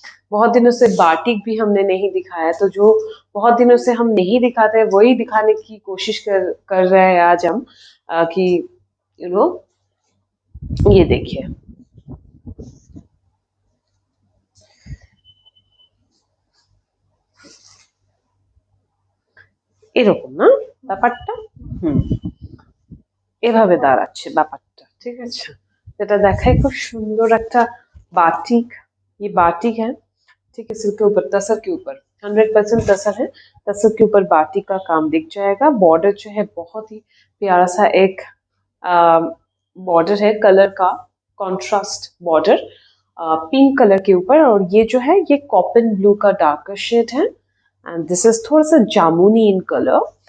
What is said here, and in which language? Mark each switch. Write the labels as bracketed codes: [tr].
[hi] बहुत दिनों से बाटिक भी हमने नहीं दिखाया, तो जो बहुत दिनों से हम नहीं दिखाते वही दिखाने की कोशिश कर रहे हैं आज हम, कि यू नो ये देखिए, [bn] এরকম না ব্যাপারটা। হুম, এভাবে দাঁড়াচ্ছে ব্যাপারটা, ঠিক আছে। যেটা দেখায় খুব সুন্দর একটা बाटिक। [hi] ये बाटिक है, ठीक है। सिल्क के ऊपर, तसर के ऊपर 100% तसर है। तसर के ऊपर बाटिक का काम दिख जाएगा। बॉर्डर जो है बहुत ही प्यारा सा एक बॉर्डर है, कलर का कॉन्ट्रास्ट बॉर्डर, पिंक कलर के ऊपर। और ये जो है ये कॉपन ब्लू का डार्कर शेड है एंड दिस इज थोड़ा सा जामुनी इन कलर।